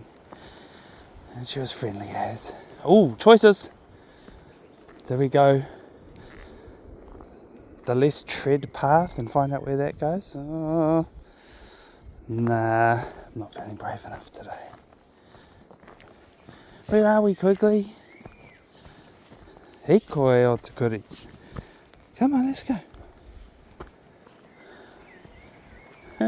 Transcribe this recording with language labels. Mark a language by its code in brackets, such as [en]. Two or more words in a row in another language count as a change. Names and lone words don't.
[en] And she was friendly as. Oh, choices! There we go. The less tread path and find out where that goes. Oh, nah, I'm not feeling brave enough today. Where are we, [mi] Quigley? Hikoi o te kuri. [en] Come on, let's go. Huh?